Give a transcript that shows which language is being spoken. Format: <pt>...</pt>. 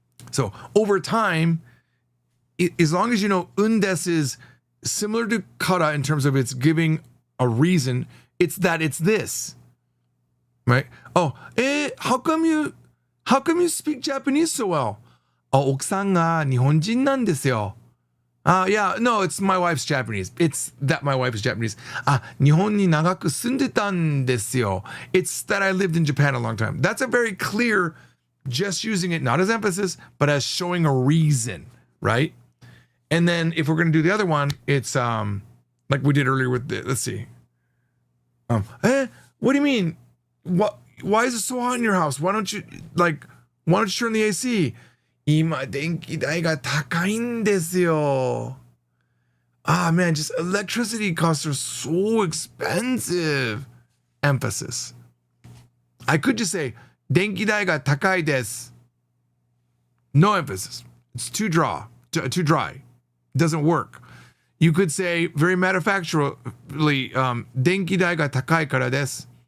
<en>So over time, as long as you know undes is similar to kara in terms of it's giving a reason, it's that it's this. Right? Oh, how come you speak Japanese so well?</en> <ja>奥さんが日本人なんですよ.</ja> <en>Yeah, no, it's my wife's Japanese. It's that my wife is Japanese.</en> <ja>日本に長く住んでたんですよ.</ja> <en>It's that I lived in Japan a long time. That's a very clear, just using it not as emphasis, but as showing a reason, right? And then if we're going to do the other one, it's like we did earlier with the, let's see. What do you mean? Why is it so hot in your house? Why don't you turn the AC?</en> <ja>今電気代が高いんですよ.</ja> <en>Man, just electricity costs are so expensive. Emphasis. I could just say</en> <ja>電気代が高いです.</ja> <en>No emphasis. It's too dry. It doesn't work. You could say very matter-of-factually</en> <ja>電気代が高いからです.</ja>